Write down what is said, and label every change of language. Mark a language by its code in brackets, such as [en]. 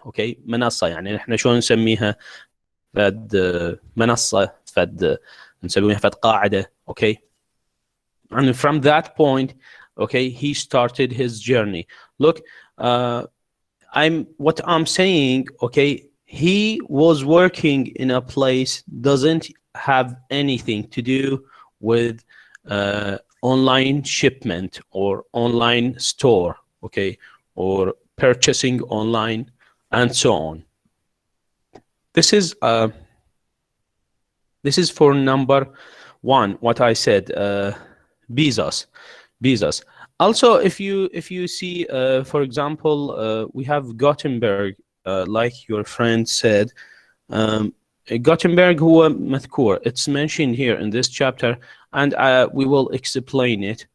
[ar] okay, منصة، يعني احنا شلون نسميها؟ فد منصة، فد نسميها فد قاعدة. [en] okay, and from that point, okay, he started his journey. Look, what I'm saying, okay, he was working in a place doesn't have anything to do with online shipment or online store, okay, or purchasing online and so on. This is for number 1, what I said, Bezos. Also, if you see, for example, we have Gutenberg, like your friend said. [ar] Gutenberg هو مذكور. [en] It's mentioned here in this chapter, and we will explain it.